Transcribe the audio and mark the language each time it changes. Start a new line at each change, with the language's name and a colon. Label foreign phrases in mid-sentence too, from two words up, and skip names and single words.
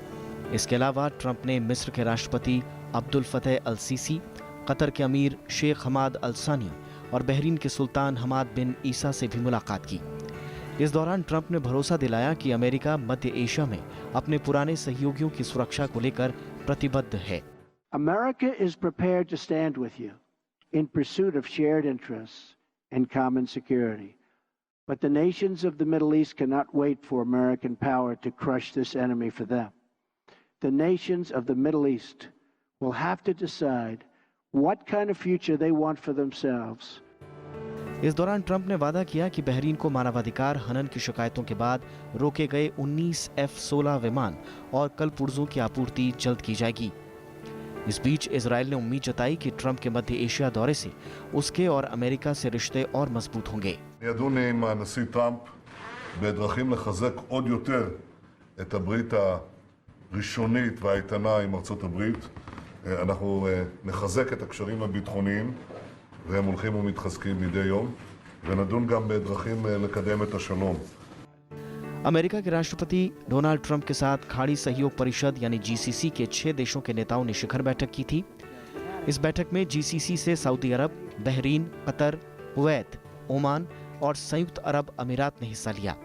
Hindi: इसके अलावा ट्रंप ने मिस्र के राष्ट्रपति अब्दुल फतेह अल सीसी, कतर के अमीर शेख हमाद अल सानी और बहरीन के सुल्तान हमाद बिन ईसा से भी मुलाकात की। इस दौरान ट्रंप ने भरोसा दिलाया कि अमेरिका मध्य एशिया में अपने पुराने सहयोगियों की सुरक्षा को लेकर प्रतिबद्ध है।
English: America is prepared to stand with you in pursuit of shared interests and common security. But the nations of the Middle East cannot wait for American power to crush this enemy for them. The nations of the Middle East will have to decide what kind of future they want for themselves.
Hindi: इस दौरान ट्रंप ने वादा किया कि बहरीन को मानवाधिकार हनन की शिकायतों के बाद रोके गए 19 F-16 विमान और कल पुर्जों की आपूर्ति जल्द की जाएगी। इस बीच इजराइल ने उम्मीद जताई कि ट्रंप के मध्य एशिया दौरे से उसके और अमेरिका से रिश्ते और मजबूत होंगे।
Hebrew: ידון עם הנשיא טראמפ בדרכים לחזק עוד יותר את הברית הראשונית והאיתנה עם ארצות הברית. אנחנו נחזק את הקשרים הביטחוניים והם הולכים ומתחזקים מדי יום, ונדון גם בדרכים לקדם את השלום.
Hindi: अमेरिका के राष्ट्रपति डोनाल्ड ट्रंप के साथ खाड़ी सहयोग परिषद यानी जीसीसी के 6 देशों के नेताओं ने शिखर बैठक की थी। इस बैठक में जीसीसी से सऊदी अरब, बहरीन, कतर, कुवैत, ओमान और संयुक्त अरब अमीरात ने हिस्सा लिया।